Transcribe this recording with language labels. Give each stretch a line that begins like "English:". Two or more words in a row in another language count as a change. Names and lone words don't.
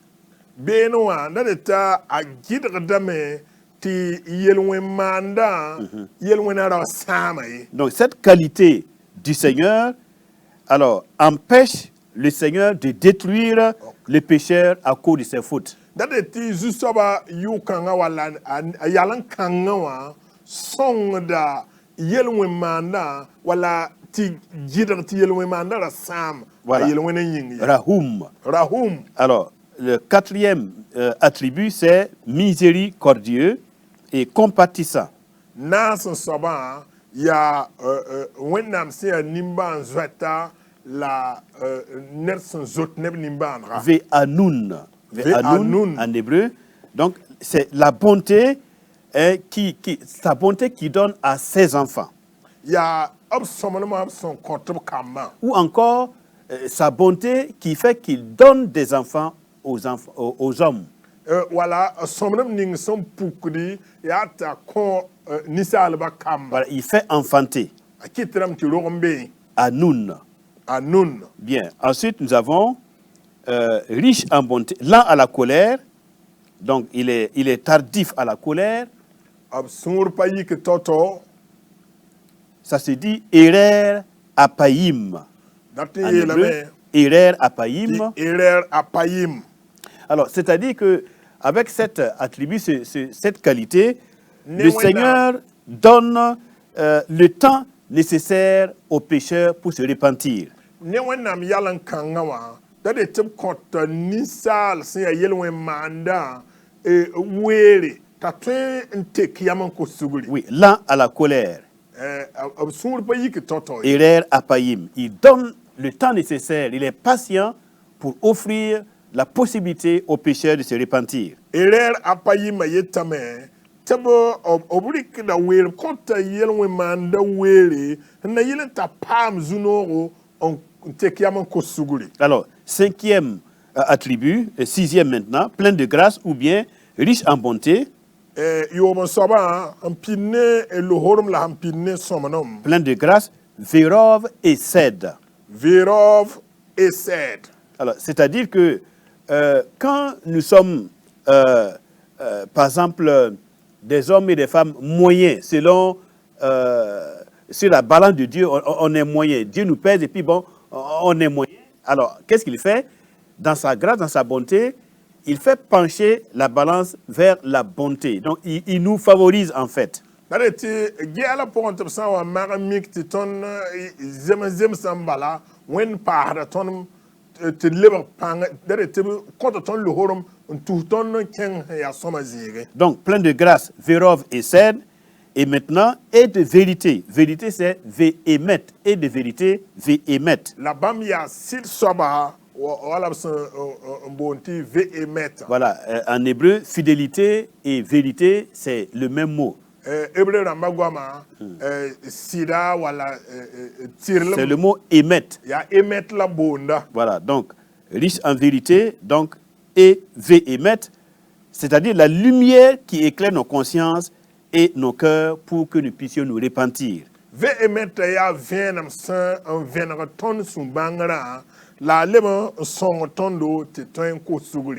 Mossi: Beene wã da d t'a a gɩdgdame tɩ yel-wẽn-maandã yel-wẽnã ra sãama ye.
French: Donc, cette qualité du Seigneur, alors, empêche le Seigneur de détruire le pécheur à cause de ses fautes.
Mossi: Da d tɩ zu-soabã yʋg-kãngã walla a yal n kãngã wã sõngda yel-wẽn-maandã walla tɩ gɩdg tɩ yel-wẽn-maandã ra sãam
French: Voilà.
Mossi: a yel-wẽnã yĩng ye.
French: Rahum. Rahum. Alors, le quatrième attribut, c'est miséricordieux et compatissant.
Mossi: Naas n soabã yaa wẽnnaam sẽn yaa nimbãan zoɛta la ned sẽn zot neb nimbãanega.
French: Ve'anun. Ve'anun. En hébreu. Donc, c'est la bonté sa bonté qui donne à ses enfants.
Mossi: Yaa b sõmdmã b sẽn kõt b kambã.
French: Ou encore, sa bonté qui fait qu'il donne des enfants aux hommes.
Mossi: Wala sõmdem ning sẽn pukdi yaa t'a kõ ninsaalbã kamba.
French: Voilà, il fait enfanter.
Mossi: A kɩtdame tɩ rog n be
French: Anun.
Mossi: a nun.
French: Bien. Ensuite, nous avons riche en bonté, lent à la colère. Donc, il est tardif à la colère.
Mossi: B sũur pa yik tao-tao.
French: Ça se dit
Hebrew: Erer Apayim.
Mossi: Dat n
French: En
Mossi: yeelame
French: hébreu,
Hebrew: Erer Apayim.
Mossi: tɩ
Hebrew: erer a payim.
French: Alors, c'est-à-dire que avec cet attribut, cette qualité,
Mossi: Ne
French: le
Mossi: wẽnnaam-
French: Seigneur donne le temps nécessaire aux pécheurs pour se repentir.
Mossi: Ne wẽnnaam yal n kãngã wã da d tɩ b kõt ninsaal sẽn yaa yel-wẽn-maandã weere ta tõe n tek yam n kos sugri
French: Oui, lent à la colère,
Mossi: b sũur pa yik tõtɔ
French: et rare à Païm. Il donne le temps nécessaire, il est patient pour offrir la possibilité aux pécheurs de se repentir.
Mossi: e rɛɛr a pa yɩma yetame tɩ b rɩkda weer kõta yɛl wẽ-maan da weere n na yɩl n t'a paam zu-noogo n tek yam n kos sugri
French: Alors, cinquième attribut, sixième maintenant, plein de grâce ou bien riche en bonté,
Mossi: yoom n soabã n pidne lohorem la sẽn pidne sõmdem
French: plein de grâce,
Hebrew: vérove et cède. veerov et sɛd
French: Alors, c'est-à-dire que quand nous sommes, par exemple, des hommes et des femmes moyens, selon sur la balance de Dieu, on est moyen. Dieu nous pèse et puis bon, on est moyen. Alors, qu'est-ce qu'il fait? Dans sa grâce, dans sa bonté, il fait pencher la balance vers la bonté. Donc, il nous favorise en fait.
Mossi: dare tɩ gɛɛla pʋgẽ tɩ b sã n wa mag n mik tɩ tõnd zems n bala wẽnd paasda tõnd tɩ lebg pãng dare tɩ b kõta tõnd lohorem n tus tõnd n kẽng sẽn yaa sõma zĩige
French: Donc, plein de grâce,
Hebrew: vérove et cède.
French: Et maintenant, et de vérité. Vérité, c'est véhémet. Et de vérité, véhémet.
Mossi: la bãmb yaa sɩd soaba wala b sẽn n boond tɩ vehemet
French: Voilà, en hébreu, fidélité et vérité, c'est le même mot.
Mossi: hebre rãmba goama sɩda wala
French: C'est
Mossi: tɩrlem
French: le mot émet.
Mossi: yaa emet la boonda
French: Voilà, donc, riche en vérité, donc, et véhémet, c'est-à-dire la lumière qui éclaire nos consciences et nos cœurs pour que nous puissions nous repentir.
Mossi: vehemet yaa vẽenem sẽn n vẽneg tõnd sũ-bãngrã la a leb n sõng tõndo tɩ tõe n kos sugri